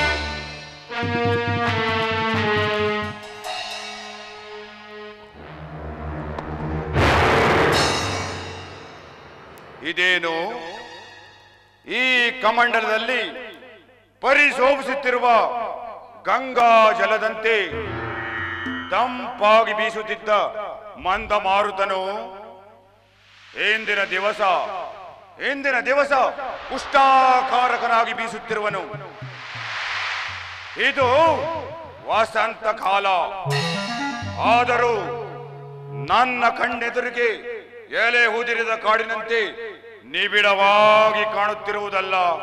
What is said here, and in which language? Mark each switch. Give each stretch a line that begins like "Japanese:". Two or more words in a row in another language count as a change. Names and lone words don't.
Kannada: ಇದೇನು ಈ ಕಮಂಡಲದಲ್ಲಿ ಪರಿಶೋಭಿಸುತ್ತಿರುವ ಗಂಗಾ ಜಲದಂತೆ ತಂಪಾಗಿ ಬೀಸುತ್ತಿದ್ದ ಮಂದ ಮಾರುತನು ಇಂದಿನ ದಿವಸ ಪುಷ್ಟಾಕಾರಕನಾಗಿ ಬೀಸುತ್ತಿರುವನು. ಇದು ವಸಂತ ಕಾಲ. ಆದರೂ ನನ್ನ ಕಣ್ಣೆದುರಿಗೆ ಎಲೆ ಉದಿರಿದ ಕಾಡಿನಂತೆ ನಿಬಿಡವಾಗಿ ಕಾಣುತ್ತಿರುವುದಲ್ಲ.